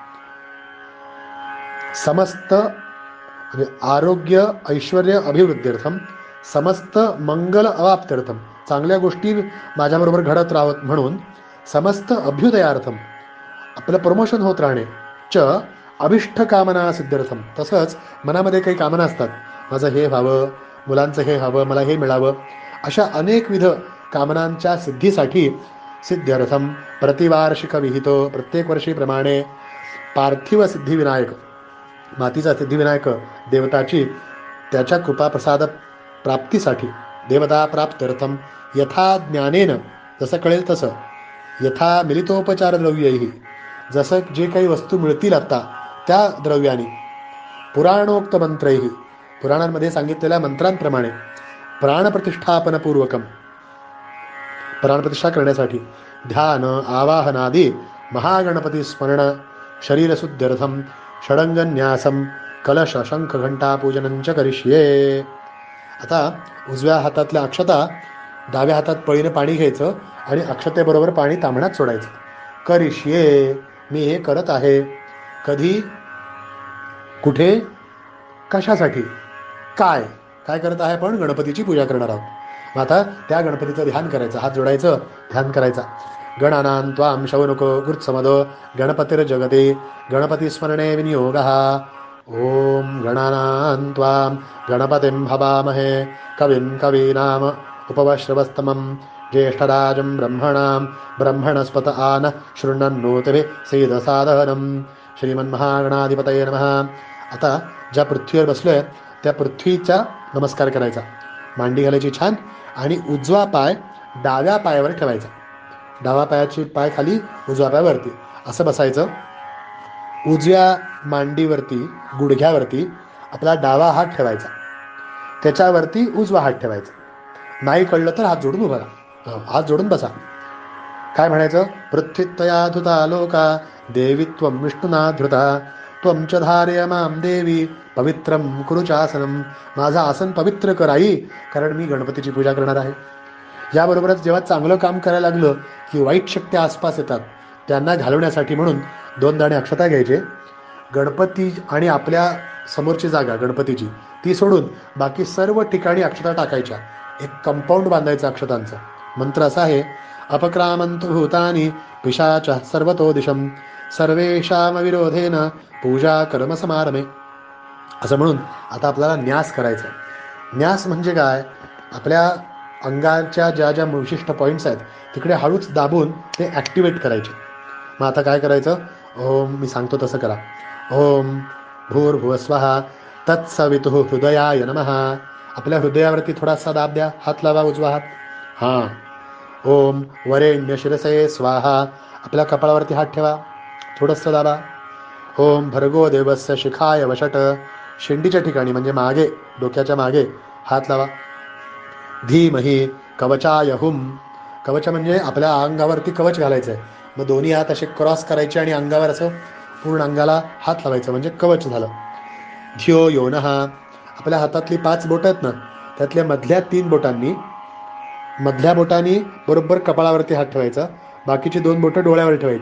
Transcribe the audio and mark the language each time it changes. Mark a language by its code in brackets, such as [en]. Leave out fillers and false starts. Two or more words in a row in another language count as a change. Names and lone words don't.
[mr] समस्त म्हणजे [sa] आरोग्य ऐश्वर्य अभिवृद्ध्यर्थम, समस्त मंगल अवाप्त्यर्थम, [mr] चांगल्या गोष्टी माझ्याबरोबर घडत राहत म्हणून, [sa] समस्त अभ्युदयार्थम, [mr] आपलं प्रमोशन होत राहणे, [sa] च अभिष्ट कामना [mr] सिद्ध्यर्थम, तसंच मनामध्ये काही कामना असतात, माझं हे व्हावं, मुलांचं हे व्हावं, मला हे मिळावं, अशा अनेकविध कामनांच्या सिद्धीसाठी [sa] सिद्ध्यर्थम प्रतिवार्षिक विहितो, [mr] प्रत्येक वर्षीप्रमाणे पार्थिव सिद्धिविनायक, मातीचा सिद्धिविनायक देवताची त्याच्या कृपाप्रसाद प्राप्तीसाठी, [sa] देवता प्राप्त्यर्थम यथा ज्ञानेन, [mr] जसं कळेल तसं, [sa] यथा मिलितोपचार द्रव्यैहि, [mr] जसं जे काही वस्तू मिळतील आता त्या द्रव्याने, [sa] पुराणोक्त मंत्रैहि, [mr] पुराणांमध्ये सांगितलेल्या मंत्रांप्रमाणे, [sa] प्राणप्रतिष्ठापनपूर्वकम, [mr] प्राणप्रतिष्ठा करण्यासाठी, [sa] ध्यान आवाहनादी महागणपती स्मरण, शरीरशुद्ध्यर्थम षडंगन्यासम कलश शंख घंटा पूजनंच करिष्ये. [mr] आता उजव्या हातातल्या अक्षता डाव्या हातात पळीने पाणी घ्यायचं आणि अक्षतेबरोबर पाणी तांबण्यात सोडायचं. करिष्ये, मी हे करत आहे. कधी, कुठे, कशासाठी, काय काय करत आहे? आपण गणपतीची पूजा करणार आहोत. मग आता त्या गणपतीचं ध्यान करायचं, हात जोडायचं, ध्यान करायचा. [sa] गणानां त्वां शौनको गुरुत्समदो गणपतिर्जगति गणपती स्मरणे विनियोगः. ओम गणानां त्वां गणपतिं भवामहे कविं कवीनाम उपवश्रवस्तमं ज्येष्ठराजं ब्रह्मणां ब्रह्मणस्पत आन शृण्वन्नोतिभिः सीदसादनं. श्रीमन्महागणाधिपतये नमः. [mr] आता ज्या पृथ्वीवर बसलोय त्या पृथ्वीचा नमस्कार करायचा. मांडी घालायची छान आणि उजवा पाय डाव्या पायावर ठेवायचा. डावा पायाची पाय खाली, उजवा पाय वरती, असं बसायचं. उजव्या मांडीवरती, गुडघ्यावरती आपला डावा हात ठेवायचा, त्याच्यावरती उजवा हात ठेवायचा. नाही कळलं तर हात जोडून उभा राहा, हात जोडून बसा. काय म्हणायचं? [sa] पृथ्वीत्वया धृता लोका देवी त्वं विष्णुना धृता त्वं च धारय मां देवी पवित्रं कुरु चासनं. [mr] माझं आसन पवित्र कर आई, कारण मी गणपतीची पूजा करणार आहे. याबरोबरच जेव्हा चांगलं काम करायला लागलं की वाईट शक्ती आसपास येतात, त्यांना घालवण्यासाठी म्हणून 2 दाणे अक्षता घ्यायचे. गणपती आणि आपल्या समोरची जागा गणपतीची ती सोडून बाकी सर्व ठिकाणी अक्षता टाकायच्या. एक कंपाऊंड बांधायचं अक्षतांचं. मंत्र असा आहे, [sa] अपक्रामंतु भूतानि पिशाच सर्वतो दिशम सर्वेषाम विरोधेन पूजा कर्म समारमे. [mr] असं म्हणून आता आपल्याला न्यास करायचा. न्यास म्हणजे काय? आपल्या अंगाच्या ज्या ज्या विशिष्ट पॉईंट्स आहेत तिकडे हळूच दाबून ते ॲक्टिवेट करायचे. मग आता काय करायचं? ओम, मी सांगतो तसं करा. [sa] ओम भूर्भुवस्वः तत्सवितुः हृदयाय नमः. [mr] आपल्या हृदयावरती थोडासा दाब द्या, हात लावा उजवा हात. हां. [sa] ओम वरेण्य शिरसे स्वाहा. [mr] आपल्या कपाळावरती हात ठेवा, थोडंसं दाबा. [sa] ओम भर्गो देवस्य शिखाय वषट. [mr] शेंडीच्या ठिकाणी म्हणजे मागे, डोक्याच्या मागे हात लावा. [sa] धीमही कवचाय हुम. [mr] कवच म्हणजे आपल्या अंगावरती कवच घालायचं आहे. मग दोन्ही हात असे क्रॉस करायचे आणि अंगावर असं पूर्ण अंगाला हात लावायचं, म्हणजे कवच झालं. [sa] धियो योनः. [mr] आपल्या हातातली 5 बोटं आहेत ना, त्यातल्या मधल्या 3 बोटांनी, मधल्या बोटांनी बरोबर कपाळावरती हात ठेवायचा, बाकीची 2 बोटं डोळ्यावर ठेवायची.